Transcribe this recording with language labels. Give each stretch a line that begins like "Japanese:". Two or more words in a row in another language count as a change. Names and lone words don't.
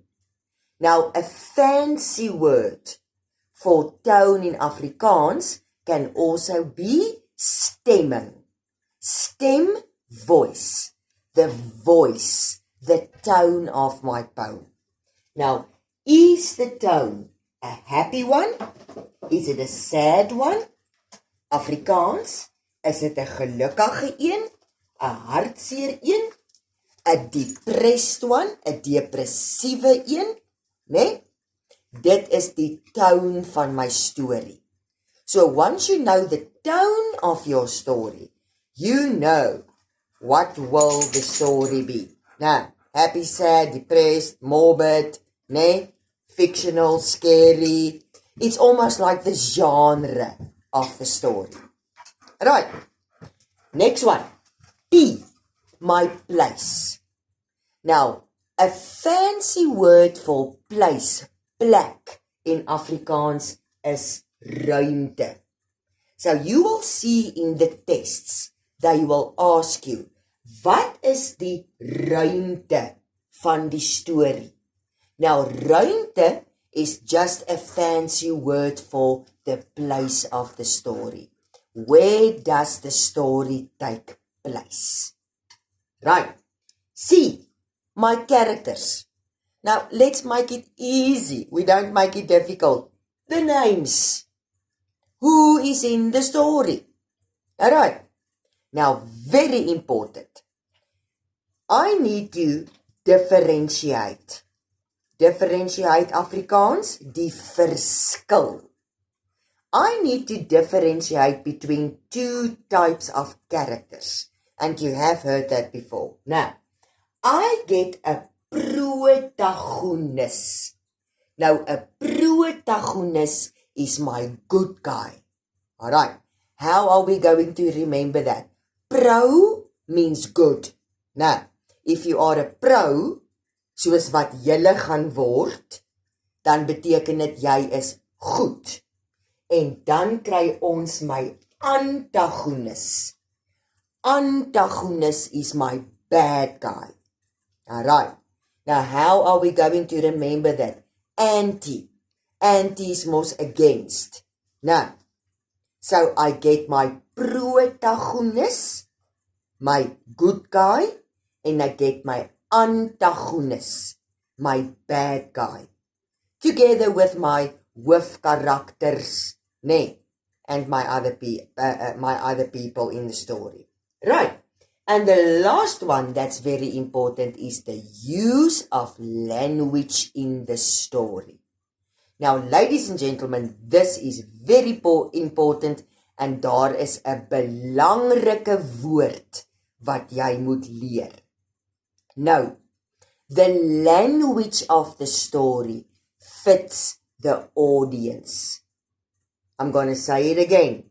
English: Now, a fancy word for tone in Afrikaans can also be stemming. Stem, voice, the tone of my poem. Now, is the tone a happy one? Is it a sad one?
Afrikaans: Afrikaans, is dit 'n gelukkige een, 'n hartseer een, 'n
English: depressed one,
Afrikaans: 'n depressiewe een, né? Dit is die tone van my storie.
English: So once you know the tone of your story, you know what will the story be. Now, happy, sad, depressed, morbid, né? Fictional, scary. It's almost like the genre of the story. Right. Next one. P, my place. Now, a fancy word for place,
Afrikaans: plek, in Afrikaans is ruimte.
English: So you will see in the tests, they will ask you,
Afrikaans: wat is die ruimte van die storie?
English: Now, ruimte is just a fancy word for the place of the story. Where does the story take place? Right. C, my characters. Now, let's make it easy. We don't make it difficult. The names. Who is in the story? Alright. Now, very important. I need to differentiate. Differentiate Afrikaans,
Afrikaans: die verskil.
English: I need to differentiate between 2 types of characters. And you have heard that before. Now, I get a protagonist. Now, a protagonist is my good guy. Alright, how are we going to remember that? Pro means good. Now, if you are a pro,
Afrikaans: soos wat julle gaan word, dan beteken dit jy is goed. En dan kry ons my antagonist.
English: Antagonist is my bad guy. Alright, now how are we going to remember that? Anti. Anti is most against. Now, so I get my protagonist, my good guy, and I get my antagonist, my bad guy, together with my
Afrikaans: hoofkarakters, nee,
English: and my other people in the story. Right. And the last one that's very important is the use of language in the story. Now, ladies and gentlemen, this is very important
Afrikaans: en daar is 'n belangrike woord wat jy moet leer.
English: Now, the language of the story fits the audience. I'm going to say it again.